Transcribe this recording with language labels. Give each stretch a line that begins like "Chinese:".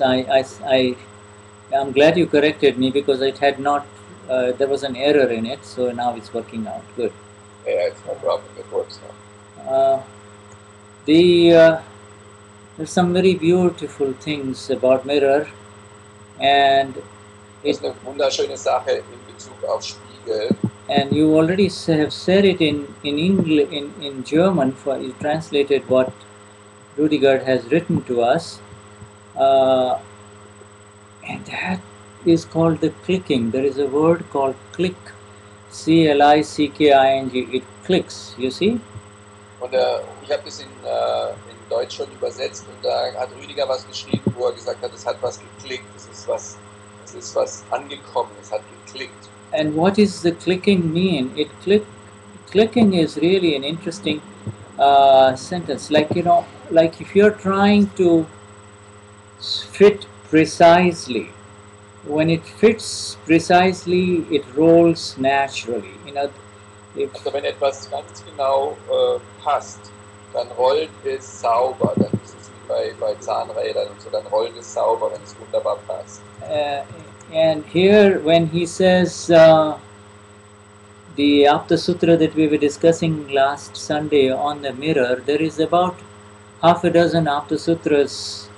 English: I'm glad you corrected me because it had not. There was an error in it, so now it's working out. Good. Yeah, it's no problem. It works now. There's some very beautiful things about mirror, and
German: Das ist eine wunderschöne Sache in Bezug auf Spiegel.
English: And you already have said it in English, in German. For you translated what Rüdiger has written to us, and that is called the clicking. There is a word called click, C-L-I-C-K-I-N-G. It clicks. You see?
German: Und ich habe das in Deutsch schon übersetzt und da hat Rüdiger was geschrieben, wo er gesagt hat, es hat was geklickt, es ist was angekommen, es hat geklickt.
English: And what is the clicking mean? Clicking is really an interesting sentence. Like, you know, like if you're trying to fit precisely, when it fits precisely, it rolls naturally. You know,
German: also wenn etwas ganz genau passt, dann rollt es sauber. Dann ist es wie bei Zahnrädern und so, dann rollt es sauber, wenn es wunderbar passt.
English: And here, when he says the Apta Sutra that we were discussing last Sunday on the mirror, there is about half a dozen Apta Sutras.